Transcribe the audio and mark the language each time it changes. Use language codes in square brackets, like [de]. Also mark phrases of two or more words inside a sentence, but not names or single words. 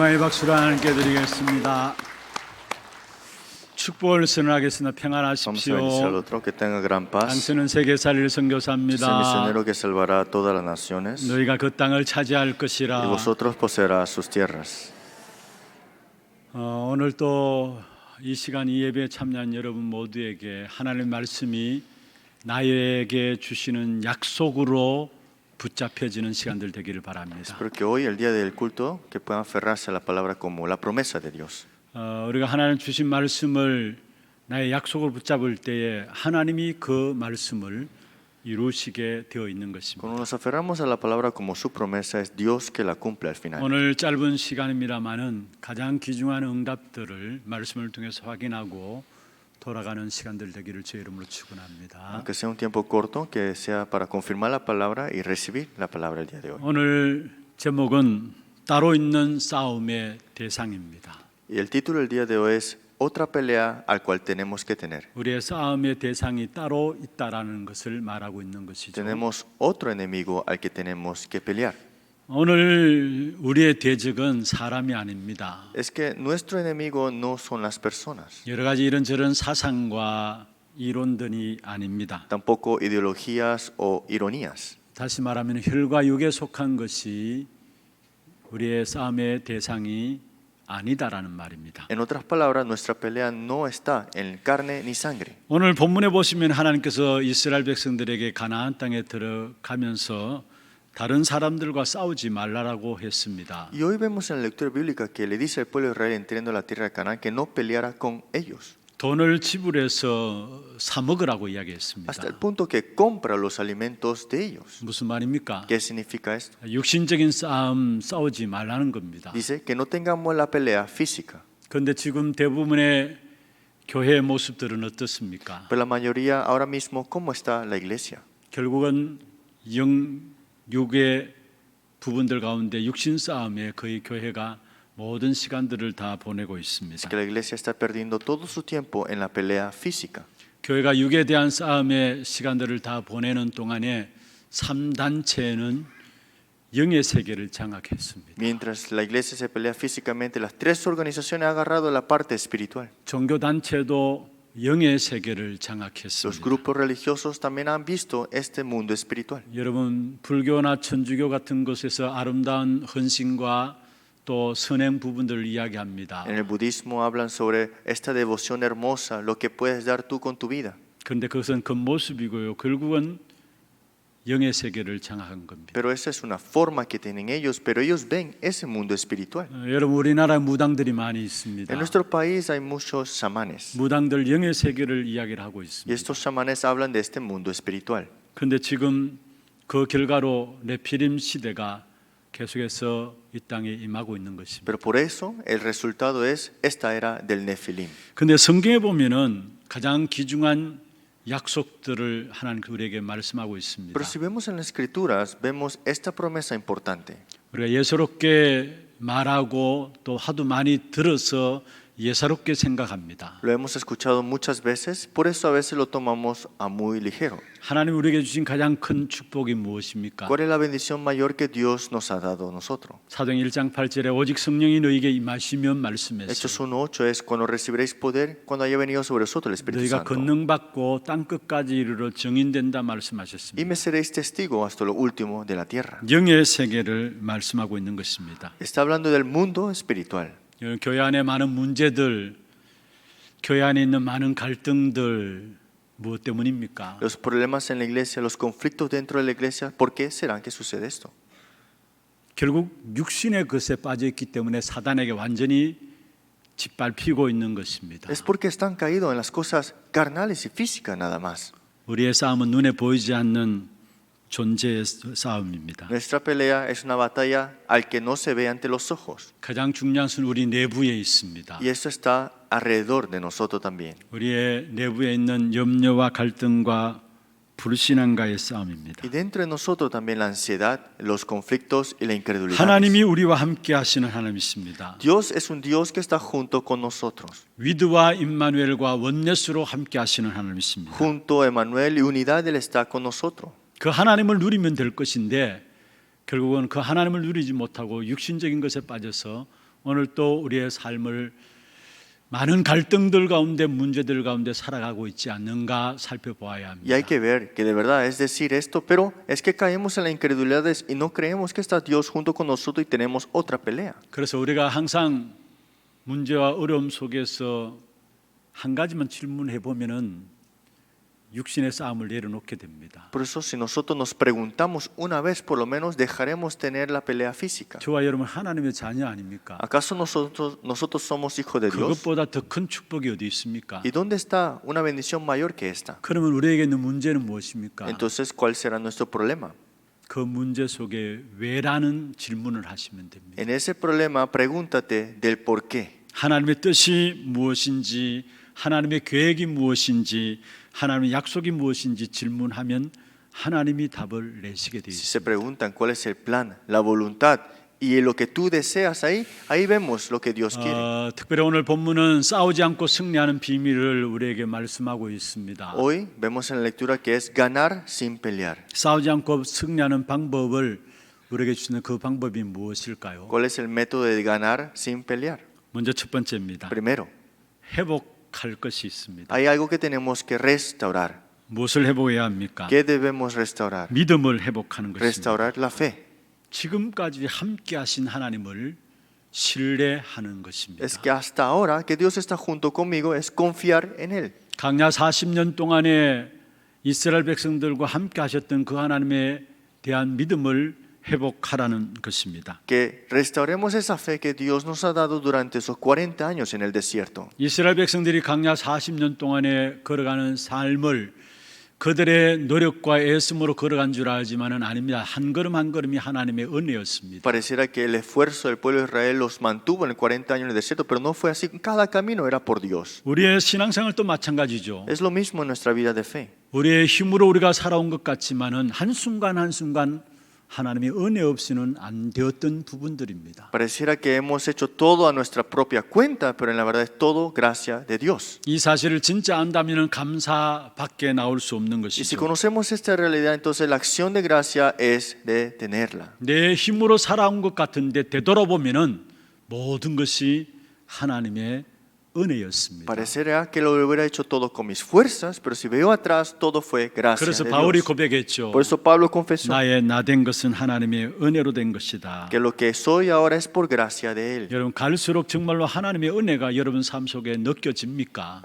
[ko] 박수로 하나님께 드리겠습니다. 축복을 선언하겠습니다. [es] Vamos a bendecir al [ko] 평안하십시오. [es] otro, que tenga gran paz. [ko] 당신은 세계 살릴 [es] Es el [ko] 선교사입니다. [es] misionero que salvará a todas las naciones [ko] 너희가 그 땅을 차지할 [es] y [ko] 것이라. [es] vosotros poseerás sus tierras. [ko] 오늘 또 이 시간 이 예배에 참여한 여러분 모두에게 하나님의 말씀이 나에게 주시는 약속으로 붙잡혀지는 시간들 되기를 바랍니다. [es] Espero que hoy, el día del culto, que puedan aferrarse a la palabra como la promesa de Dios. [ko] 우리가 하나님 주신 말씀을 나의 약속을 붙잡을 때에 하나님이 그 말씀을 이루시게 되어 있는 것입니다. [es] Cuando nos aferramos a la palabra como su promesa, es Dios que la cumple al final. [ko] 오늘 짧은 시간입니다만은 가장 귀중한 응답들을 말씀을 통해서 확인하고 돌아가는 시간들 되기를 주의 이름으로 축원합니다. [es] Aunque sea un tiempo corto, que sea para confirmar la palabra y recibir la palabra el día de hoy. [ko] 오늘 제목은 따로 있는 싸움의 대상입니다. [es] Y el título del día de hoy es Otra pelea al cual tenemos que tener. [ko] 우리의 싸움의 대상이 따로 있다라는 것을 말하고 있는 것이죠. [es] Tenemos otro enemigo al que tenemos que pelear. [ko] 오늘 우리의 대적은 사람이 아닙니다. [es] Es que nuestro enemigo no son las personas, [ko] 여러 가지 이런저런 사상과 이론들이 아닙니다. [es] tampoco ideologías o ironías. [ko] 다시 말하면 혈과 육에 속한 것이 우리의 싸움의 대상이 아니다라는 말입니다. [es] En otras palabras, nuestra pelea no está en carne ni sangre. [ko] 오늘 본문에 보시면 하나님께서 이스라엘 백성들에게 가나안 땅에 들어가면서 다른 사람들과 싸우지 말라라고 했습니다. [es] Y hoy vemos en la lectura bíblica que le dice al pueblo de Israel entrando a la tierra de Canaán que no peleara con ellos, [ko] 돈을 지불해서 사 먹으라고 이야기했습니다. [es] hasta el punto que compra los alimentos de ellos. [ko] 무슨 말입니까? [es] ¿Qué significa esto? [ko] 육신적인 싸움 싸우지 말라는 겁니다. [es] Dice que no tengamos la pelea física. [ko] 그런데 지금 대부분의 교회의 모습들은 어떻습니까? [es] Pero la mayoría ahora mismo, ¿cómo está la iglesia? [ko] 결국은 육의 부분들 가운데 육신 싸움에 거의 교회가 모든 시간들을 다 보내고 있습니다. [es] Que la iglesia está perdiendo todo su tiempo en la pelea física. [ko] 교회가 육에 대한 싸움의 시간들을 다 보내는 동안에 3단체는 영의 세계를 장악했습니다. [es] Mientras la iglesia se pelea físicamente, las tres organizaciones han agarrado la parte espiritual. [ko] 종교 단체도 영의 세계를 [es] Los [ko] 장악했습니다. [es] grupos religiosos también han visto este mundo espiritual. [ko] 여러분 불교나 천주교 같은 곳에서 아름다운 헌신과 또 선행 부분들을 이야기합니다. [es] En el budismo hablan sobre esta devoción hermosa, lo que puedes dar tú con tu vida. [ko] 그런데 그것은 겉모습이고요. 결국은 영의 세계를 장악한 겁니다. [es] Pero esa es una forma que tienen ellos, pero ellos ven ese mundo espiritual. [ko] 여러분 우리나라에 무당들이 많이 있습니다. [es] En nuestro país hay muchos chamanes [ko] 무당들 영의 세계를 이야기를 하고 [es] y [ko] 있습니다. [es] estos chamanes hablan de este mundo espiritual. [ko] 그런데 지금 그 결과로 네피림 시대가 계속해서 이 땅에 임하고 있는 것입니다. [es] Pero por eso el resultado es esta era del Nefilim. [ko] 그런데 성경에 보면은 가장 귀중한 약속들을 하나님 우리에게 말씀하고 있습니다. [es] Pero si vemos en las escrituras, vemos esta promesa importante. [ko] 우리가 예사롭게 말하고 또 하도 많이 들어서 예사롭게 생각합니다. [es] Lo hemos escuchado muchas veces, por eso a veces lo tomamos a muy ligero. [ko] 하나님 우리에게 주신 가장 큰 축복이 무엇입니까? [es] ¿Cuál es la bendición mayor que Dios nos ha dado a nosotros? [ko] 사도행 1장 8절에 오직 성령이 너희에게 임하시면 말씀했어요. [es] Hechos 1:8 es cuando recibiréis poder, cuando haya venido sobre vosotros el Espíritu [ko] 너희가 [es] Santo. [ko] 권능받고 땅 끝까지 이르러 증인된다 [es] Y [ko] 말씀하셨습니다. [es] me seréis testigo hasta lo último de la tierra. [ko] 영의 세계를 말씀하고 있는 것입니다. [es] Está hablando del mundo espiritual. [ko] 교회 안에 많은 문제들, 교회 안에 있는 많은 갈등들 무엇 때문입니까? [es] Los problemas en la iglesia, los conflictos dentro de la iglesia, ¿por qué será que sucede esto? [ko] 결국 육신의 것에 빠져 있기 때문에 사단에게 완전히 짓밟히고 있는 것입니다. [es] Es porque están caídos en las cosas carnales y físicas nada más. [ko] 우리의 싸움은 눈에 보이지 않는 존재의 싸움입니다. [es] Nuestra pelea es una batalla al que no se ve ante los ojos. [ko] 가장 중요한 것은 우리 내부에 있습니다. [es] Y eso está alrededor de nosotros también. [ko] 우리의 내부에 있는 염려와 갈등과 불신앙과의 싸움입니다. [es] Y dentro de nosotros también la ansiedad, los conflictos y la incredulidad. [ko] 하나님이 우리와 함께 하시는 하나님이십니다. [es] Dios es un Dios que está junto con nosotros. [ko] 위드와 임마누엘과 원넷으로 함께 하시는 하나님이십니다. [es] Junto a Emmanuel y unidad Él está con nosotros. [ko] 그 하나님을 누리면 될 것인데 결국은 그 하나님을 누리지 못하고 육신적인 것에 빠져서 오늘 또 우리의 삶을 많은 갈등들 가운데 문제들 가운데 살아가고 있지 않는가 살펴보아야 [es] Y hay [ko] 합니다. [es] que ver que de verdad es decir esto, pero es que caemos en la incredulidad y no creemos que está Dios junto con nosotros y tenemos otra pelea. [ko] 그래서 우리가 항상 문제와 어려움 속에서 한 가지만 질문해 보면은 육신의 싸움을 내려놓게 됩니다. [es] Por eso si nosotros nos preguntamos una vez, por lo menos dejaremos tener la pelea física. [ko] 저와 여러분 하나님의 자녀 아닙니까? [es] ¿Acaso nosotros somos hijos de Dios? [ko] 그것보다 더 큰 축복이 어디 있습니까? [es] ¿Y dónde está una bendición mayor que esta? [ko] 그러면 우리에게 있는 문제는 무엇입니까? [es] Entonces, ¿cuál será nuestro problema? [ko] 그 문제 속에 왜라는 질문을 하시면 됩니다. [es] En ese problema, pregúntate del por qué. [ko] 하나님의 뜻이 무엇인지, 하나님의 계획이 무엇인지, 하나님의 약속이 무엇인지 질문하면 하나님이 답을 내시게 되어 [es] Si [ko] 있습니다. [es] se preguntan cuál es el plan, la voluntad y lo que tú deseas ahí vemos lo que Dios quiere. [ko] 특별히 오늘 본문은 싸우지 않고 승리하는 비밀을 우리에게 말씀하고 있습니다. [es] Hoy vemos en la lectura que es ganar sin pelear. [ko] 싸우지 않고 승리하는 방법을 우리에게 주시는 그 방법이 무엇일까요? [es] ¿Cuál es el método de ganar sin pelear? [ko] 먼저 첫 번째입니다. [es] Primero, [ko] 회복할 것이 있습니다. [es] hay algo que tenemos que restaurar. [ko] 무엇을 회복해야 합니까? [es] ¿Qué debemos restaurar? [ko] 믿음을 회복하는 것입니다. [es] Restaurar la fe. [ko] 지금까지 함께 하신 하나님을 신뢰하는 것입니다. [es] Es que hasta ahora que Dios está junto conmigo es confiar en Él. [ko] 강야 40년 동안에 이스라엘 백성들과 함께 하셨던 그 하나님에 대한 믿음을 회복하라는 것입니다. [es] Que restauremos esa fe que Dios nos ha dado durante esos 40 años en el desierto. [ko] 이스라엘 백성들이 강야 40년 동안에 걸어가는 삶을 그들의 노력과 애씀으로 걸어간 줄 알지만은 아닙니다. 한 걸음 한 걸음이 하나님의 은혜였습니다. [es] Pareciera que el esfuerzo del pueblo de Israel los mantuvo en el 40 años en el desierto, pero no fue así. Cada camino era por Dios. [ko] 우리의 신앙생활도 마찬가지죠. [es] Es lo mismo en nuestra vida de fe. [ko] 우리의 힘으로 우리가 살아온 것 같지만은 한순간 한순간 하나님의 은혜 없이는 안 되었던 부분들입니다. [es] Pareciera que hemos hecho todo a nuestra propia cuenta, pero en la verdad es todo gracia de Dios. [ko] 이 사실을 진짜 안다면은 감사밖에 나올 수 없는 [es] Y si [ko] 것이죠. [es] conocemos esta realidad, entonces la acción de gracia es de tenerla. [ko] 내 힘으로 살아온 것 같은데 되돌아보면은 모든 것이 하나님의 은혜였습니다. [es] Parecerá que lo hubiera hecho todo con mis fuerzas, pero si veo atrás, todo fue gracia [ko] 그래서 [es] de [ko] 바울이 [es] Dios. [ko] 고백했죠. [es] Por eso Pablo confesó [ko] 나의 나 된 것은 하나님의 은혜로 된 것이다. [es] que lo que soy ahora es por gracia de Él. [ko] 여러분 갈수록 정말로 하나님의 은혜가 여러분 삶 속에 느껴집니까?